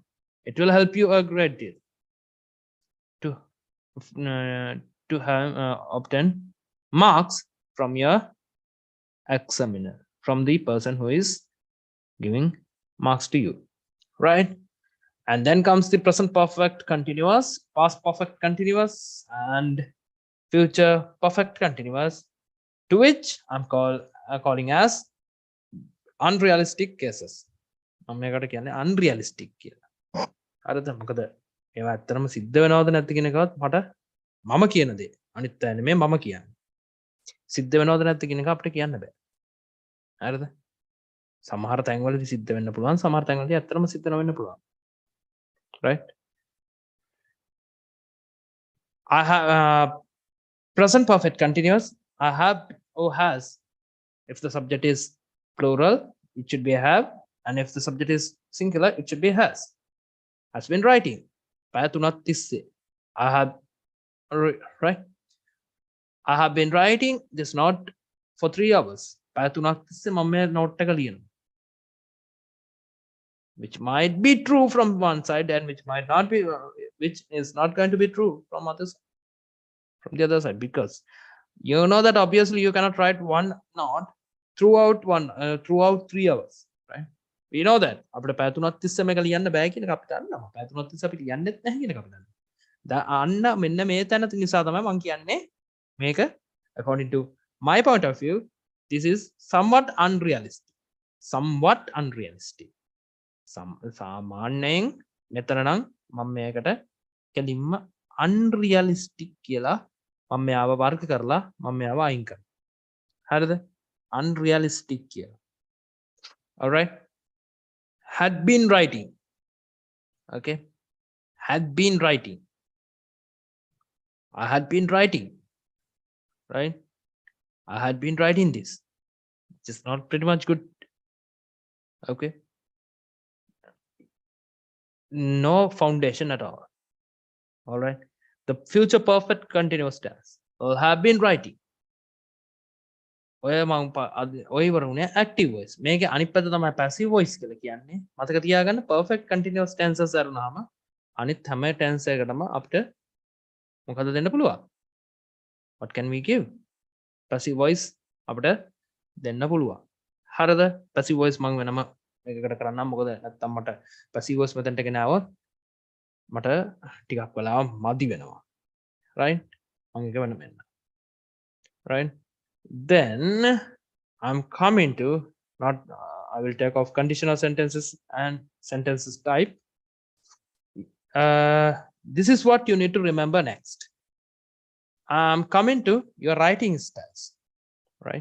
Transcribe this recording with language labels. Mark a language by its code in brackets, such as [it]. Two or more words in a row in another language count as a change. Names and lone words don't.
[en] It will help you a great deal to have obtain marks from your examiner, from the person who is giving marks to you, right? And then comes the present perfect continuous, past perfect continuous, and future perfect continuous, to which I'm calling as unrealistic cases. [si] මේකට කියන්නේ unrealistic කියලා. හරිද? මොකද ඒවා ඇත්තටම සිද්ධ වෙනවද නැද්ද කියන එකවත් මට මම කියන දේ. අනිත් අය නෙමෙයි මම කියන්නේ. සිද්ධ වෙනවද නැද්ද කියන එක අපිට කියන්න බෑ. හරිද? සමහර තැන්වලදී සිද්ධ වෙන්න පුළුවන්. සමහර තැන්වලදී ඇත්තටම සිද්ධ නොවෙන්න පුළුවන්. [en] Right? I have present perfect continuous. I have or has. If the subject is plural, it should be have, and if the subject is singular, it should be has. Has been writing. [si] පැය 3ක් තිස්සේ. [en] I have right. I have been writing this note for 3 hours. [si] පැය 3ක් තිස්සේ මම මේ note එක ලියනවා. [en] Which might be true from one side and which might not be, which is not going to be true from the other side, because you know that obviously you cannot write one note throughout 3 hours, right? We know that [si] අපිට පැය 3ක් තිස්සේ මේක ලියන්න බෑ කියන එක අපි දන්නවා. පැය 3ක් තිස්සේ අපි ලියන්නෙත් නැහැ කියන එක අපි දන්නවා. අන්න මෙන්න මේ තැන නිසා තමයි මම කියන්නේ මේක [en] according to my point of view this is somewhat unrealistic. [si] සාමාන්‍යයෙන් මෙතන නම් මම මේකට කෙලින්ම unrealistic කියලා මම මෙයාව වර්ග කරලා මම මෙයාව අයින් කරනවා. හරිද? unrealistic කියලා. [en] All right? Had been writing. Okay? Had been writing. I had been writing. Right? I had been writing this. Which is not pretty much good. Okay? No foundation at all. All right? The future perfect continuous tense. Will have been writing. [si] ඔය ඔය වරුනේ [en] active voice. [si] මේකේ අනිත් පැත්ත තමයි [en] passive voice [si] කියලා කියන්නේ. මතක තියාගන්න [en] perfect continuous tenses [si] අරනහම අනිත් හැම tense එකකටම අපිට මොකද දෙන්න පුළුවන්? [en] What can we give? Passive voice [si] අපිට දෙන්න පුළුවන්. හරිද? [en] passive voice [si] මම වෙනම මේකකට කරන්නම්. මොකද නැත්තම් මට [en] passive voice [si] මෙතනට ගෙන આવොත් මට ටිකක් වෙලාව මදි වෙනවා. Right? මම ඒක වෙනම එන්න. [en] Right? Then I'm coming to not I will take off conditional sentences and sentences type. This is what you need to remember next. I'm coming to your writing styles, right?